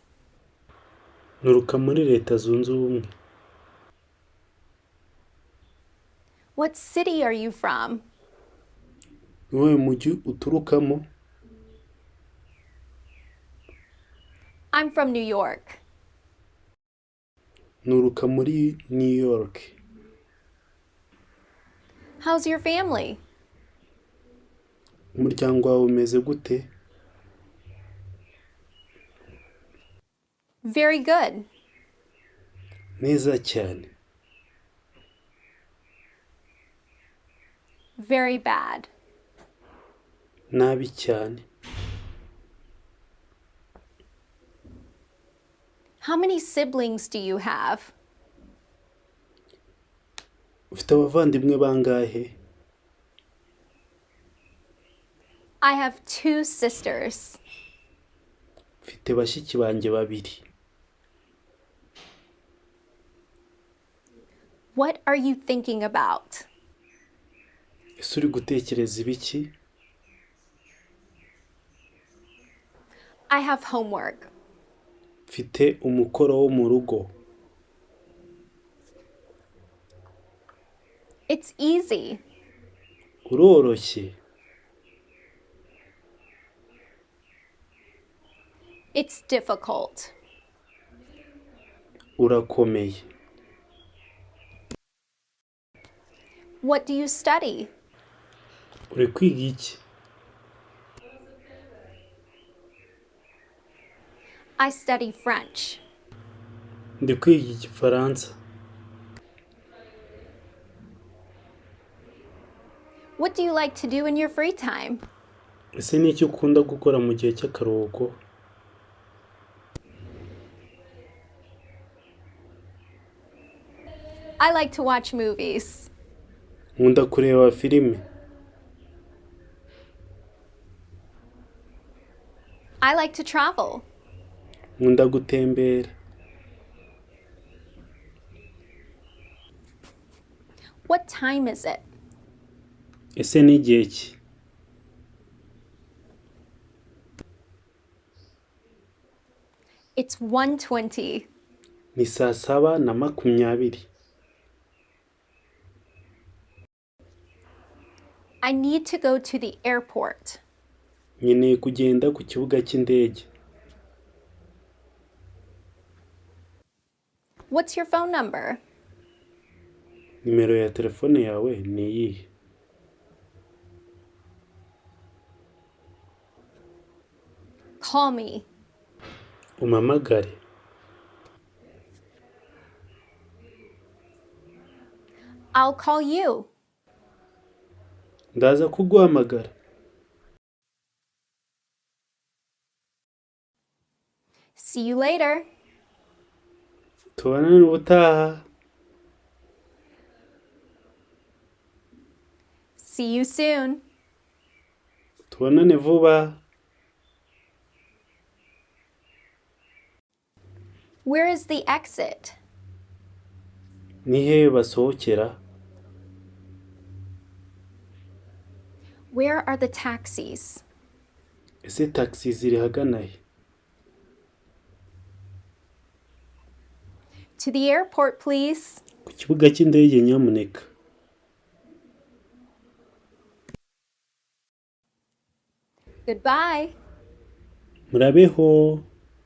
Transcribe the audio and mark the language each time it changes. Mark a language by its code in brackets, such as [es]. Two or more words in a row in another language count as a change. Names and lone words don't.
[rw] Nturuka muri Leta Zunze Ubumwe. [en] What city are you from? [rw] Ni wowe mujyi uturukamo? [en] I'm from New York. [rw] Nturuka muri New York. [en] How's your family? [rw] Umuryango wawe umeze gute? [en] Very good. [rw] Neza cyane. [en] Very bad. [rw] Nabi cyane. [en] How many siblings do you have? [rw] Ufite abavandimwe bangahe? [en] I have 2 sisters. [rw] Mfite bashiki banjye babiri. [en] What are you thinking about? [rw] Ese uri gutekereza ibiki? [en] I have homework. [rw] Mfite umukoro wo mu rugo. [en] It's easy. [rw] Uroroshye. [en] It's difficult. [rw] Urakomeye. [en] What do you study? [rw] Uri kwiga iki? [en] I study French. [rw] Ndi kwiga Igifaransa. [en] What do you like to do in your free time? [rw] Ese ni iki ukunda gukora mu gihe cy'akaruhuko? [en] I like to watch movies. [rw] Nkunda kureba filime. [en] I like to travel. [rw] Nkunda gutembera. [en] What time is it? [rw] Ese ni igihe ki? [en] It's 1:20. [rw] Ni 7:20. [en] I need to go to the airport. [rw] Nkeneye kugenda ku kibuga cy'indege. [en] What's your phone number? [rw] Nimero ya telefone yawe ni iyihe? [en] Call me. [rw] Umpamagare. [en] I'll call you. [rw] Ndaza kuguhamagara. [en] See you later. [rw] Tubonane ubutaha. [en] See you soon. [rw] Tubonane vuba. [en] Where is the exit? [rw] Ni hehe basohokera? [en] Where are the taxis? [rw] Ese taxi ziri hagana he? [en] To the airport, please. [rw] Ku kibuga cy'indege nyamuneka. [en] Goodbye. [rw] Murabeho.